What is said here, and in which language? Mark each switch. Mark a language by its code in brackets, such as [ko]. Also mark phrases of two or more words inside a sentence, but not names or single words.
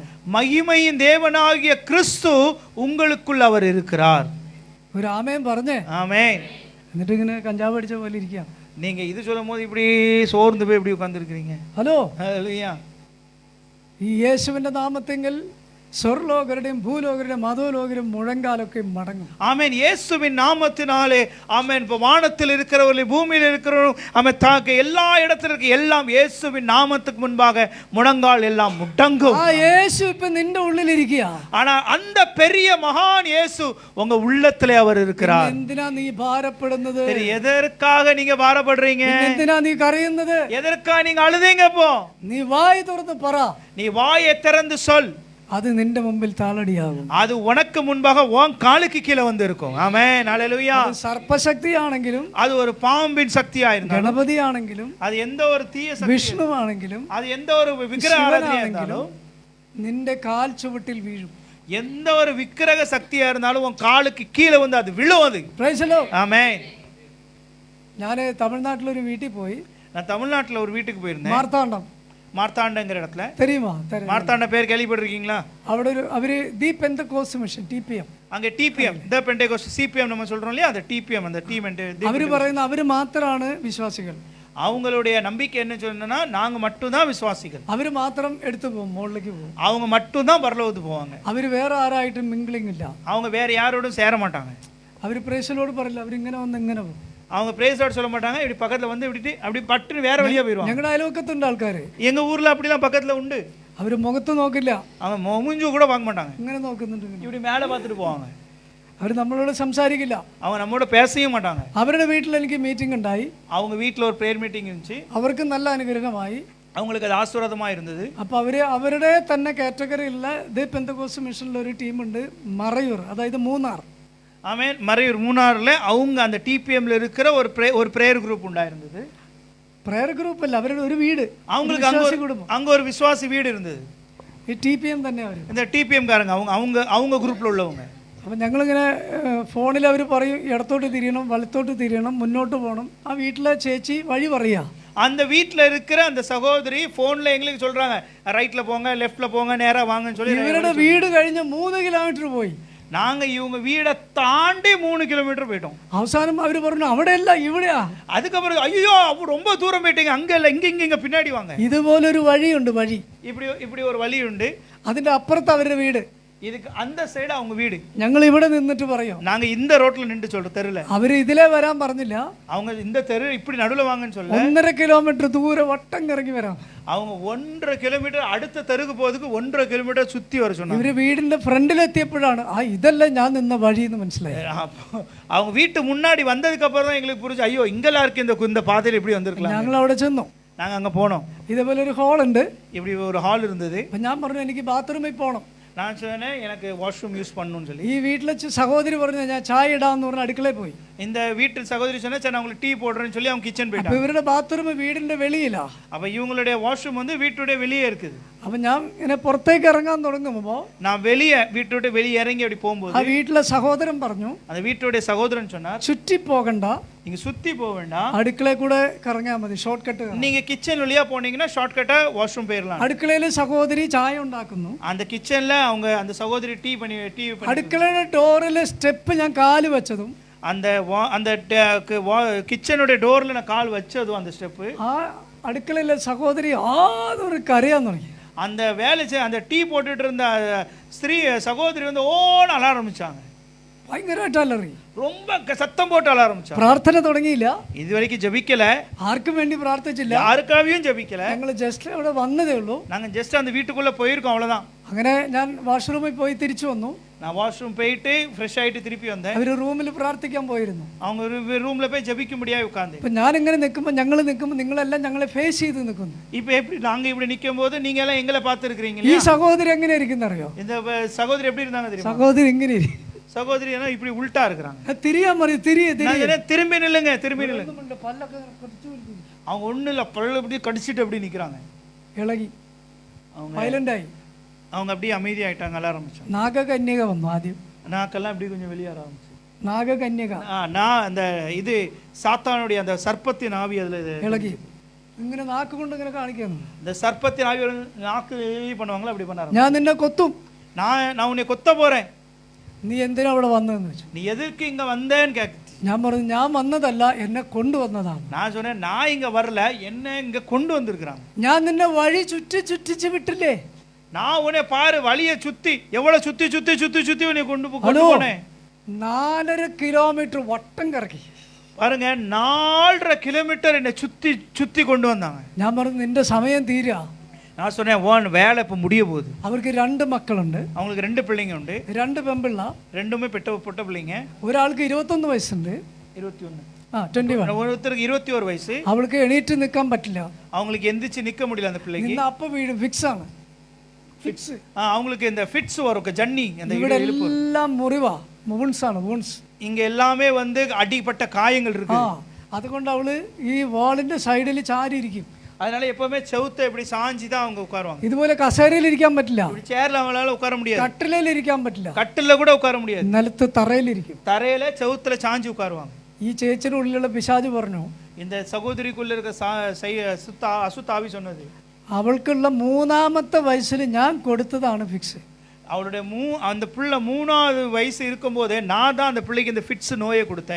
[ta] மகிமையின் தேவனாகிய கிறிஸ்து உங்களுக்குள் அவர் இருக்கிறார். [ml] ഒരു ആമേൻ പറഞ്ഞേ. [ta] ஆமென். [ml] എന്നിട്ട് ഇങ്ങനെ കഞ്ചാവ് അടിച്ച പോലെ ഇരിക്കുക. [ta] நீங்க இது சொல்லும் போது இப்படி சோர்ந்து போய் இப்படி உட்கார்ந்திருக்கிறீங்க. [ml] ഹലോ. [ta] ஹalleluya. [ml] ഈ യേശുവിന്റെ നാമത്തിൽ സ്വർലോകരുടെയും ഭൂലോകരുടെയും അധോലോകരും മുഴങ്കാലൊക്കെ മടങ്ങും. [ta] ஆமென். இயேசுவின் நாமத்தினாலே ஆமென். வானத்தில் இருக்கிறவர்கள் பூமியில் இருக்கிறவர்கள் ஆமென் தாக்க எல்லா இடத்துல இருக்க எல்லாம் இயேசுவின் நாமத்துக்கு முன்பாக முழங்கால் எல்லாம் முடங்கும். [ml] ആ യേശു ഇപ്പൊ നിന്റെ ഉള്ളിലിരിക്കുക. [ta] ஆனா அந்த பெரிய மகான் இயேசு உங்க உள்ளத்திலே அவர் இருக்கிறார். [ml] എന്തിനാ നീ ഭാരപ്പെടുന്നത്? [ta] சரி, எதற்காக நீங்க பாரப்படுறீங்க? [ml] എന്തിനാ നീ കരയുന്നത്? [ta] எதற்காக நீங்க அழுதீங்க? இப்போ [ml] നീ വായ് തുറന്ന് പറ. [ta] நீ வாயை திறந்து சொல். [ml] അത് നിന്റെ മുമ്പിൽ താളടിയാകും. [ta] அது உனக்கு முன்பாக உன் காலுக்கு கீழே வந்து இருக்கும். ஆமென். ஹalleluya. [ml] സർപ്പശക്തിയാണെങ്കിലും, [ta] அது ஒரு பாம்பின் சக்தியா இருந்தாலும், [ml] ഗണപതിയാണെങ്കിലും, [ta] அது எந்த ஒரு தீய சக்தி, [ml] വിഷ്ണുവാണെങ്കിലും, [ta] அது எந்த ஒரு விக்கிரக ஆராதனையா இருந்தாலும், [ml] നിന്റെ കാൽ ചുവട്ടിൽ വീഴും. [ta] எந்த ஒரு விக்கிரக சக்தியா இருந்தாலும் உன் காலுக்கு கீழே வந்து அது விழும். அது [en] Praise the Lord. [ta] ஆமென். [ml] ഞാൻ തമിഴ്നാട്ടിലൊരു വീട്ടിൽ പോയി. [ta] நான் தமிழ்நாட்டுல ஒரு வீட்டுக்கு போயிருந்தேன். [ml] മാർത്താണ്ഡം, [ta] மார்த்தாண்டங்கிற இடத்துல. தெரியுமா? மார்த்தாண்ட பேர் கேள்விப்பட்டிருக்கீங்களா? [ml] അവിടെ അവര് [en] The Pentecost Mission [ml] TPM, [ta] அங்க TPM [en] The Pentecost [ta] CPM நம்ம சொல்றோம் இல்லையா, அந்த TPM அந்த டீம் [ml] അവര് പറയുന്ന അവര് മാത്രമാണ് വിശ്വാസികൾ. [ta] அவங்களுடைய நம்பிக்கை என்ன சொன்னா, நாங்க மட்டும் தான் விசுவாசிகள், [ml] അവര് മാത്രം എടുത്തു പോകും, മുകളിലേക്ക് പോകും. [ta] அவங்க மட்டும் தான் பரலோகத்துக்கு போவாங்க. [ml] അവര് വേറെ ആരായിട്ടും മിംഗ്ലിംഗ് ഇല്ല. [ta] அவங்க வேற யாரோடும் சேர மாட்டாங்க. [ml] അവര് പ്രേസലോട് പറയില്ല, അവരിങ്ങനെ വന്ന് ഇങ്ങനെ പോകും. [ta] அவங்க [en] praise Lord [ta] சொல்ல மாட்டாங்க. இப்படி பக்கத்துல வந்து இப்படி அப்படி பட்டுன்னு வேற வழியா போயிடுவாங்க. [ml] ഞങ്ങളുടെ അയൽവക്കത്തുണ്ട് ആൾക്കാര്. [ta] எங்க ஊர்ல அப்படிலாம் பக்கத்துல உண்டு. [ml] അവര് മുഖത്ത് നോക്കില്ല, [ta] அவங்க மூஞ்சு கூட பார்க்க மாட்டாங்க, [ml] ഇങ്ങനെ നോക്കുന്നുണ്ട്. [ta] இப்படி மேல பார்த்துட்டு போவாங்க. [ml] അവർ നമ്മളോട് സംസാരിക്കില്ല, [ta] அவங்க நம்மோட பேசவே மாட்டாங்க. [ml] അവരുടെ വീട്ടിൽ എനിക്ക് മീറ്റിംഗ് ഉണ്ടായി. [ta] அவங்க வீட்ல ஒரு [en] prayer meeting [ta] இருந்துச்சு. [ml] അവർക്ക് നല്ല അനുഗ്രഹമായി. [ta] அவங்களுக்கு அது ஆசீர்வாதமா இருந்தது. [ml] അപ്പൊ അവരുടെ തന്നെ കാറ്റഗറിയിലുള്ള [en] The Pentecost [ml] മിഷനിൽ ഒരു ടീമുണ്ട്, മറയൂർ, അതായത് മൂന്നാർ. [ta] ஆமென். மறையூர் மூணாறுல அவங்க அந்த டிபிஎம்ல இருக்கிற ஒரு [en] prayer group [ta] உண்டாயிருந்தது. [en] prayer group [ml] അല്ല, അവരുടെ ഒരു വീട്. [ta] அவங்களுக்கு அங்க ஒரு விசுவாசி வீடு இருந்தது. [ml] ഈ TPM തന്നെ അവര്. [ta] இந்த டிபிஎம் காரங்க அவங்க குரூப்ல உள்ளவங்க. [ml] അപ്പം ഞങ്ങളിങ്ങനെ ഫോണിൽ അവർ പറയും ഇടത്തോട്ട് തിരിയണം, വലത്തോട്ട് തിരിയണം, മുന്നോട്ട് പോകണം. ആ വീട്ടിലെ ചേച്ചി വഴി പറയുക. [ta] அந்த வீட்டில் இருக்கிற அந்த சகோதரி போன்ல எங்களுக்கு சொல்றாங்க, ரைட்ல போங்க, லெஃப்ட்ல போங்க, நேரா வாங்கன்னு சொல்லி. [ml] ഇവരുടെ വീട് കഴിഞ്ഞ് 3 കിലോമീറ്റർ പോയി. [ta] நாங்க இவங்க வீடை தாண்டி 3 கிலோமீட்டர் போயிட்டோம். [ml] അവസാനം അവർ പറഞ്ഞു അവിടെയല്ല ഇവിടെയാ. [ta] அதுக்கப்புறம் ஐயோ ரொம்ப தூரம் போயிட்டீங்க, அங்க இல்ல இங்க பின்னாடி வாங்க. [ml] ഇതുപോലൊരു വഴിയുണ്ട്, വഴി. [ta] இப்படி ஒரு வழி உண்டு. [ml] അതിന്റെ അപ്പുറത്ത് അവരുടെ വീട്. [ta] இதுக்கு அந்த சைடு அவங்க வீடு. [ml] ഞങ്ങൾ ഇവിടെ നിന്നിട്ട് പറയും, [ta] நாங்க இந்த ரோட்ல நின்று சொல்ற தெருல. [ml] അവര് ഇതിലേ വരാൻ പറഞ്ഞില്ല, [ta] அவங்க இந்த தெரு இப்படி நடுவுல வாங்கன்னு சொல்ல [ml] 1.5 കിലോമീറ്റർ ദൂരെ വട്ടം കറങ്ങി വരാം. [ta] அவங்க 1.5 [ml] കിലോമീറ്റർ അടുത്ത [ta] தெருக்கு போறதுக்கு 1.5 കിലോമീറ്റർ சுத்தி வர சொன்னாங்க. [ml] ഇവര് വീടിന്റെ ഫ്രണ്ടിലെത്തിയപ്പോഴാണ് ഇതല്ല ഞാൻ നിന്ന വഴി എന്ന് മനസ്സിലായി. [ta] அவங்க வீட்டு முன்னாடி வந்ததுக்கு அப்புறம் தான் எங்களுக்கு புரிஞ்சு, ஐயோ இங்கெல்லாம் இருக்கு இந்த பாதையில இப்படி வந்திருக்கலாம். [ml] ഞങ്ങൾ അവിടെ ചെന്നു. [ta] நாங்க அங்க போனோம். [ml] ഇതേപോലെ ഒരു ഹോൾ ഉണ്ട്. [ta] இப்படி ஒரு ஹால் இருந்தது. [ml] അപ്പൊ ഞാൻ പറഞ്ഞു എനിക്ക് ബാത്റൂമിൽ പോകണം. [ta] நான் சொன்னேன் எனக்கு [en] washroom use [ta] பண்ணணும்னு சொல்லி. [ml] ഈ വീട്ടിലെ സഹോദരി പറഞ്ഞു ഞാൻ ചായ ഇടാന്ന് പറഞ്ഞ അടുക്കളയിൽ പോയി. [ta] இந்த வீட்டு சகோதரி சொன்னா சரி நான் உங்களுக்கு டீ போடுறேன்னு சொல்லி அவங்க கிச்சன் போயிட்டாங்க. [ml] അപ്പൊ ഇവരുടെ ബാത്റൂം വീടിന്റെ വെളിയിലാ. [ta] அப்ப இவங்களுடைய வாஷ்ரூம் வந்து வீட்டோட வெளியே இருக்குது. [ml] അപ്പൊ ഞാൻ ഇങ്ങനെ പുറത്തേക്ക് ഇറങ്ങാൻ തുടങ്ങുമ്പോ [ta] நான் வெளியே വീട്ടോட வெளியே ഇറങ്ങി அப்படி போகும்போது [ml] ആ വീട്ടിലെ സഹോദരൻ പറഞ്ഞു, [ta] அந்த வீட்டோட சகோதரன் சொன்னார், [ml] ചുറ്റി പോകണ്ട, [ta] நீங்க சுத்தி போக வேண்டாம், [ml] അടുക്കളയിൽ കൂടെ കറങ്ങിയാ മതി, [en] short cut. [ta] நீங்க கிச்சன் வழியா போனீங்கன்னா ஷார்ட்கட்டா வாஷ்ரூம் போயிடலாம். [ml] അടുക്കളയിൽ സഹോദരി ചായ ഉണ്ടാക്കുന്നു. [ta] அந்த கிச்சன்ல அவங்க அந்த சகோதரி டீ பண்ணி [ml] അടുക്കളയുടെ ഡോറിലെ സ്റ്റെപ്പ് ഞാൻ കാല് വെച്ചതും [ta] அந்த கிச்சனுடைய டோர்ல நான் கால் வச்சதும் அந்த ஸ்டெப்பு [ml] ആ അടുക്കളയിലെ സഹോദരി ആതൊരു കരയാൻ തുടങ്ങി. [ta] அந்த வேலை அந்த டீ போட்டுட்டு இருந்த ஸ்திரீ சகோதரி வந்து ஓட அழ ஆரம்பிச்சாங்க. [ml] ഭയങ്കരമായിട്ട് അലറി, [ta] ரொம்ப சத்தம் போட்டு அழ ஆரம்பிச்சாங்க. [ml] പ്രാർത്ഥന തുടങ്ങിയില്ല, [ta] இது வரைக்கும் ஜெபிக்கல, [ml] ആർക്കും വേണ്ടി പ്രാർത്ഥിച്ചില്ല, [ta] யாருக்காகவும் ஜெபிக்கல. [ml] ഞങ്ങൾ ജസ്റ്റ് അവിടെ വന്നതേ ഉള്ളൂ. [ta] நாங்க ஜஸ்ட் அந்த வீட்டுக்குள்ள போயிருக்கோம், அவ்வளவுதான். [ml] അങ്ങനെ ഞാൻ വാഷ്റൂമിൽ പോയി തിരിച്ചു വന്നു. [ta] நான் வாஷ்ரூம் போயிட்டு ஃப்ரெஷ் ஆயிட்டு திருப்பி வந்தேன். [ml] അവര് റൂമിൽ പ്രാർത്ഥിക്കാൻ പോയിരുന്നു. [ta] அவங்க ஒரு ரூம்ல போய் ஜெபிக்கும்படியா உட்கார்ந்து. [ml] ഇപ്പൊ ഞാൻ ഇങ്ങനെ നിൽക്കുമ്പോൾ ഞങ്ങൾ നിൽക്കുമ്പോൾ നിങ്ങളെല്ലാം ഞങ്ങളെ ഫേസ് ചെയ്ത് നിൽക്കുന്നു. [ta] இப்போ எப்படி நாங்க இப்படி நிக்கும்போது நீங்க எல்லாம் எங்களை பார்த்து இருக்கீங்க [ml] ഈ [ta] இல்லையா? [ml] സഹോദരി എങ്ങനെ ഇരിക്കുന്നറിയോ? [ta] இந்த சகோதரி எப்படி இருந்தாங்க தெரியுமா? [ml] സഹോദരി ഇങ്ങനെ ഇരിക്കും. [ta] சகோதரி எல்லாம் இப்படி உல்டா இருக்கிறாங்க. [ml] തിരിയാൻ പറയും, തിരിയെ [ta] நான் சொன்னேன், திரும்பி நில்லுங்க, திரும்பி நில்லுங்க. [ml] പല്ലൊക്കെ കടിച്ചു പിടിക്കുന്നു. [ta] அவங்க ஒண்ணு இல்ல, பல்ல அப்படி கடிச்சிட்டு அப்படி நிக்கிறாங்க. [ml] ഇളകി [ta] அவங்க [ml] വയലന്റായി. [ta] அவங்க அப்படியே அமைதியாயிட்டாங்க, அழ ஆரம்பிச்சாங்க. [ml] നാഗകന്യക വന്നു ആദ്യം. [ta] நாக்கெல்லாம் அப்படி கொஞ்சம் வெளியேற ஆரம்பிச்சு. [ml] നാഗകന്യക [ta] நான் அந்த இது சாத்தானுடைய அந்த சர்ப்பத்தின் ஆவி அதுல [ml] ഇളകി ഇങ്ങനെ നാക്ക് കൊണ്ട് ഇങ്ങനെ കാണിക്കുന്നു. [ta] இந்த சர்ப்பத்தின் ஆவி நாக்கு பண்ணுவாங்களா அப்படி பண்ண [ml] ഞാൻ നിന്നെ കൊത്തും, [ta] நான் உன்னை கொத்த போறேன், [ml] നീ എന്തിനാ അവിടെ വന്നതെന്ന് വെച്ചു. [ta] நீ எதுக்கு இங்க வந்தேன்னு கேக்குது. [ml] ഞാൻ പറഞ്ഞു ഞാൻ വന്നതല്ല, എന്നെ കൊണ്ടുവന്നതാണ്. [ta] நான் சொன்னேன் நான் இங்க வரல, என்ன இங்க கொண்டு வந்திருக்கிறாங்க. [ml] ഞാൻ നിന്നെ വഴി ചുറ്റിച്ച് വിട്ടില്ലേ? [ta] நான் உன்னை பாரு வழியை சுத்தி எவ்வளவு சுத்தி சுத்தி சுத்தி சுத்தி உன்னை கொண்டு போனேன். [ml] 4.5 കിലോമീറ്റർ വട്ടം കറക്കി. [ta] பாருங்க 4.5 കിലോമീറ്റർ என்னை சுத்தி சுத்தி கொண்டு வந்தாங்க. [ml] ഞാൻ പറഞ്ഞു നിന്റെ സമയം തീരാ. [ta] நான் சொன்னேன் ஓன் வேலை இப்ப முடிய போகுது. [ml] അവർക്ക് 2 മക്കളുണ്ട്, [ta] அவங்களுக்கு 2 பிள்ளைங்க உண்டு, [ml] 2 പെൺപിള്ള, [ta] ரெண்டுமே பொட்ட பிள்ளைங்க. [ml] ഒരാൾക്ക് 21 വയസ്സുണ്ട്, 21 21. [ta] ஒருத்தருக்கு 21 வயசு. [ml] അവൾക്ക് എണീറ്റ് നിൽക്കാൻ പറ്റില്ല, [ta] அவங்களுக்கு எந்திரிச்சு நிக்க முடியல அந்த பிள்ளைக்கு. [ml] ഇന്ന് അപ്പ വീട് ഫിക്സ് ആണ്. ഫിക്സ് [ta] அவங்களுக்கு இந்த ஃபிட்ஸ் வரும், ஜன்னி அந்த [ml] ഇവിടെ എല്ലാം മുറിവാ, വൂൺസ് ആണ്, വൂൺസ്. [ta] இங்க எல்லாமே வந்து அடிபட்ட காயங்கள் இருக்கு. [ml] അതുകൊണ്ട് അവള് ഈ വാളിന്റെ സൈഡിൽ ചാരി ഇരിക്കും. [ta] அதனால எப்பவுமே செவுத்த இப்படி சாஞ்சி தான் அவங்க உட்காருவாங்க. [ml] ഇതുപോലെ കസേരയിൽ ഇരിക്കാൻ പറ്റില്ല, [ta] சேர்ல அவங்களால உட்கார முடியாது, [ml] കട്ടിലേൽ ഇരിക്കാൻ പറ്റില്ല, [ta] கட்டில கூட உட்கார முடியாது, [ml] നിലത്ത് തറയിലിരിക്കും, [ta] தரையில செவுத்துல சாஞ்சி உட்காருவாங்க. [ml] ഈ ചേച്ചിയുടെ ഉള്ളിലുള്ള പിശാച് പറഞ്ഞു, [ta] இந்த சகோதரிக்குள்ள இருக்க அசுத்த ஆவி சொன்னது, [ml] അവൾക്കുള്ള 3ാമത്തെ വയസ്സിൽ ഞാൻ കൊടുത്തതാണ് ഫിക്സ്. [ta] அவளுடைய அந்த புள்ள 3வது வயசு இருக்கும் போதே நான் தான் அந்த பிள்ளைக்கு இந்த ஃபிட்ஸ் நோயை கொடுத்தேன்.